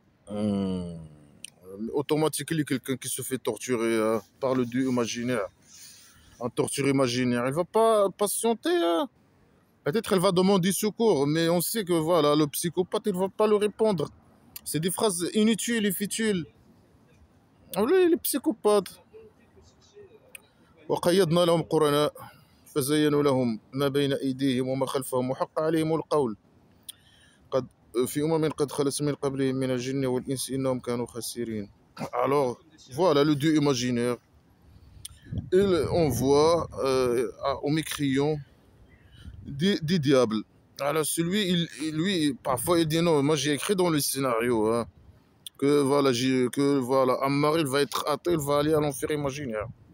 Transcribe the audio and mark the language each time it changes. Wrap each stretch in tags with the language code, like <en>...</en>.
<fr>Hmm. Automatiquement, quelqu'un qui se fait torturer, hein, par le dieu imaginaire, en torture imaginaire, il va pas patienter, hein. Peut-être elle va demander secours, mais on sait que voilà, le psychopathe, il va pas le répondre. C'est des phrases inutiles et futiles. Ah oui, les psychopathes.</fr> <ar>وقيضنا لهم قرناء فزينوا لهم ما بين أيديهم وما خلفهم وحق عليهم القول قد في قد خلت من قبلهم من الجن والإنس إنهم كانوا خاسرين.</ar> <fr>Alors, voilà le dieu imaginaire. Il envoie aux mécréants des diables. Alors celui, lui, parfois il dit non, moi j'ai écrit dans le scénario, hein, que voilà, Ammar il va être athée, il va aller à l'enfer imaginaire.</fr>